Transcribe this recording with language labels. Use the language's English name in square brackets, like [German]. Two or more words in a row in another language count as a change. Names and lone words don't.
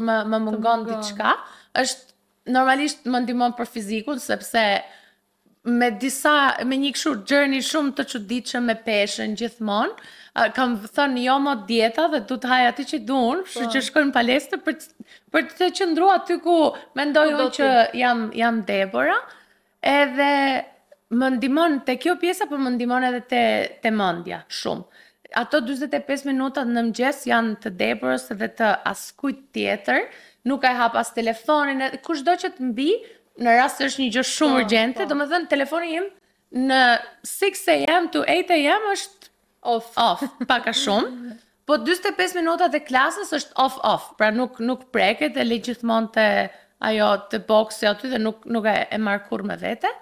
[Albanian] më mungon diçka, është normalisht më ndihmon për fizikun, sepse me një kështu journey shumë të çuditshëm me peshën gjithmonë, kam thënë jo mo dieta dhe du të haj aty që duan, kështu që shkoj në palestër për të qëndruar aty ku mendoj unë që jam Debora, edhe më ndihmon te kjo pjesa, por më ndihmon edhe te mendja shumë. Ato 45 minuta në mëngjes janë të Deborës dhe të askujt tjetër, nuk e hap as telefonin, kushdo që të mbi, në rast se është një gjë shumë urgjente, domethënë telefoni im në [English] 6 am to 8 am [Albanian] është off, pak a shumë. Po 45 minutat e klasës është off, pra nuk preket, e le gjithmonë te ajo të boksi aty dhe nuk e marr kurrë me vete.